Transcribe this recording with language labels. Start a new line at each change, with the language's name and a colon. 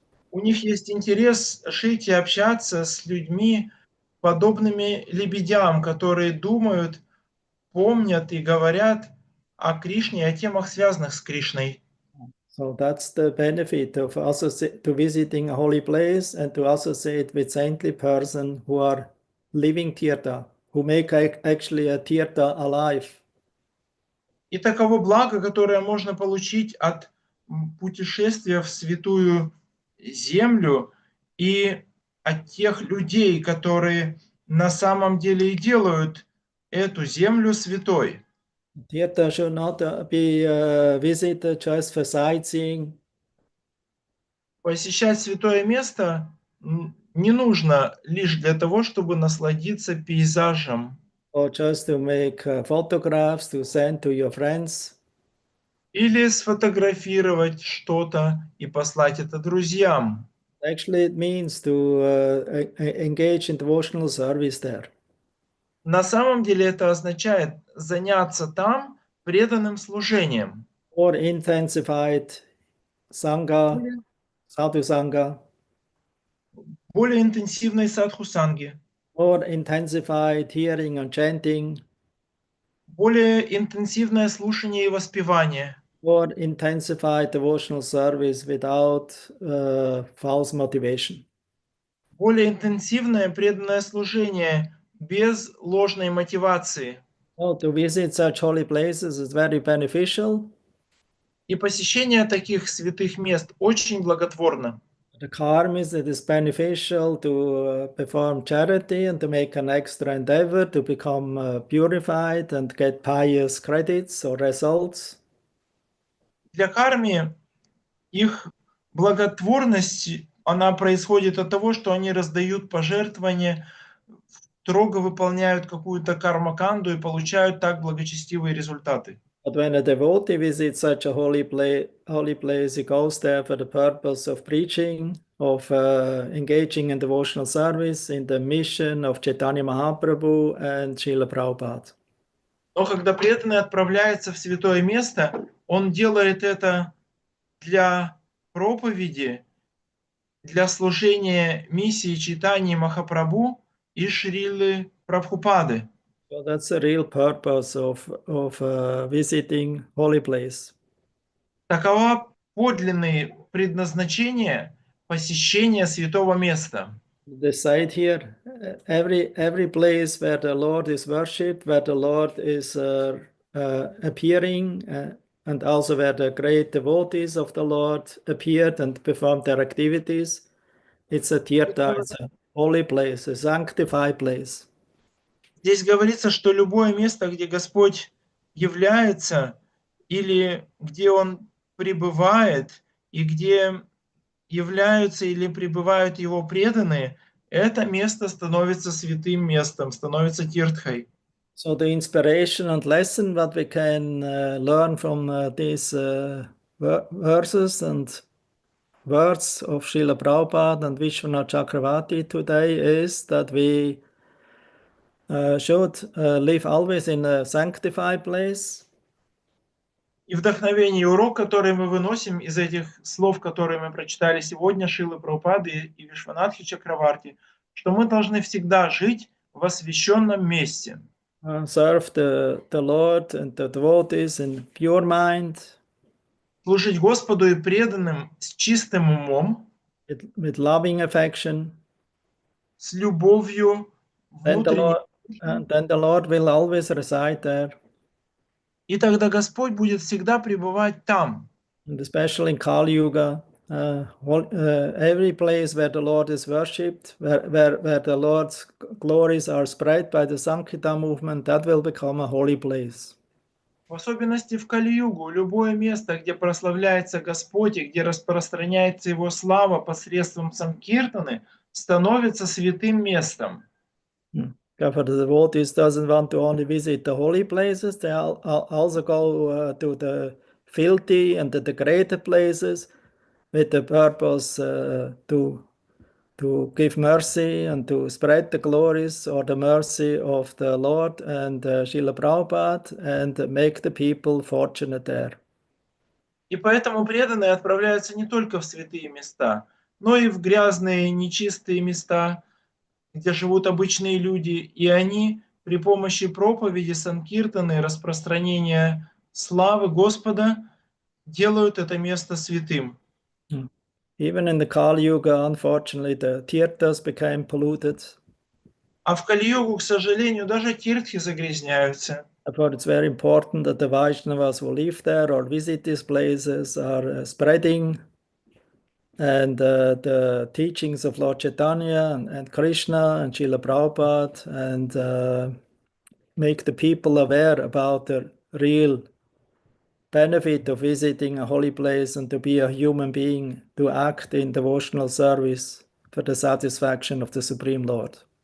Russian: У них есть интерес жить и общаться с людьми, подобными лебедям, которые думают, помнят и говорят о Кришне, о темах, связанных с Кришной.
English: So that's the benefit of to visiting a holy place and to associate with saintly person who are living tirtha, who make actually a tirtha alive.
Russian: И таково благо, которое можно получить от путешествия в святую землю и от тех людей, которые на самом деле и делают эту землю святой.
English: Tirtha should not be visited just for sightseeing.
Russian: Посещать святое место не нужно лишь для того, чтобы насладиться пейзажем.
English: Or just to make photographs to send to your friends.
Russian: Или сфотографировать что-то и послать это друзьям.
English: Actually, it means to engage in devotional service there.
Russian: На самом деле это означает заняться там преданным служением.
English: Or intensified sangha, sadhu sangha.
Russian: Более интенсивной садхусанги.
English: Or intensified hearing and chanting.
Russian: Более интенсивное слушание и воспевание.
English: Or intensified devotional service without false motivation.
Russian: Более интенсивное преданное служение без ложной мотивации.
English: So to visit such holy places is very beneficial.
Russian: И посещение таких святых мест очень благотворно.
English: The karma is it is beneficial to perform charity and to make an extra endeavor to become purified and get pious credits or results.
Russian: Для карми их благотворность, она происходит от того, что они раздают пожертвования, строго выполняют какую-то кармаканду и получают так благочестивые результаты.
English: But when a devotee visits such a holy place, he goes there for the purpose of preaching, of engaging in devotional service, in the mission of Chaitanya Mahaprabhu and Srila Prabhupada.
Russian: Но когда преданный отправляется в святое место, он делает это для проповеди, для служения миссии Чайтаньи Махапрабху и Шрилы Прабхупады.
English: So that's the real purpose of visiting holy place.
Russian: Таково подлинное предназначение посещения святого места.
English: They say here, every place where the Lord is worshipped, where the Lord is appearing, and also where the great devotees of the Lord appeared and performed their activities, it's a tirtha, it's a holy place, a sanctified place.
Russian: Здесь говорится, что любое место, где Господь является, или где Он пребывает, и где являются или пребывают Его преданные, это место становится святым местом, становится тиртхой.
English: So the inspiration and lesson that we can learn from these verses and words of Srila Prabhupada and Vishwanath Chakravarti today is that we should live always in a sanctified place.
Russian: И вдохновение, и урок, который мы выносим из этих слов, которые мы прочитали сегодня, Шрилы Прабхупады и Вишванатхи Чакраварти, что мы должны всегда жить в освященном месте.
English: Serve the Lord and the devotees in pure mind.
Russian: Служить Господу и преданным с чистым умом,
English: with loving affection.
Russian: с любовью внутренней.
English: And then the Lord will always reside there.
Russian: И тогда Господь будет всегда пребывать там.
English: And especially in Kali Yuga, every place where the Lord is worshipped, where the Lord's glories are spread by the Sankirtan movement, that will become a holy place.
Russian: В особенности в Кали-югу, любое место, где прославляется Господь и где распространяется Его слава посредством Санкиртаны, становится святым местом.
English: For the devotees doesn't want to only visit the holy places, they also go to the filthy and the degraded places with the purpose to give mercy and to spread the glories or the mercy of the Lord and Srila Prabhupada and make the people fortunate there.
Russian: И поэтому преданные отправляются не только в святые места, но и в грязные, нечистые места, где живут обычные люди, и они при помощи проповеди Санкиртаны, распространения славы Господа делают это место святым.
English: Even in the Kali Yuga, unfortunately, the tirthas became polluted.
Russian: А в Кали-югу, к сожалению, даже тиртхи загрязняются.
English: Therefore, it's very important that the Vaishnavas who live there or visit these places are spreading and the teachings of Lord Chaitanya and Krishna and Srila Prabhupada and make the people aware about the real benefit of visiting a holy place and to be a human being, to act in devotional service for the satisfaction of the Supreme Lord.